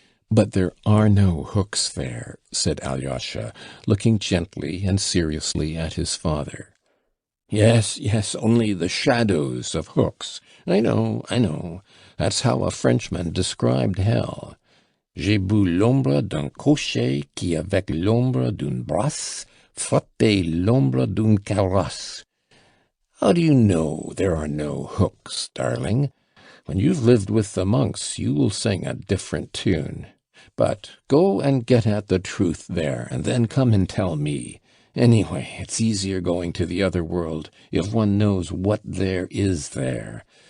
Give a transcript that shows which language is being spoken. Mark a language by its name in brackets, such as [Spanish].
[English] But there are no hooks there, said Alyosha, looking gently and seriously at his father. Yes, only the shadows of hooks. I know. That's how a Frenchman described hell. [French] J'ai bu l'ombre d'un cocher qui avec l'ombre d'une brasse frottait l'ombre d'une carrosse. [English] How do you know there are no hooks, darling? When you've lived with the monks, you will sing a different tune. But go and get at the truth there, and then come and tell me. Anyway, it's easier going to the other world if one knows what there is there.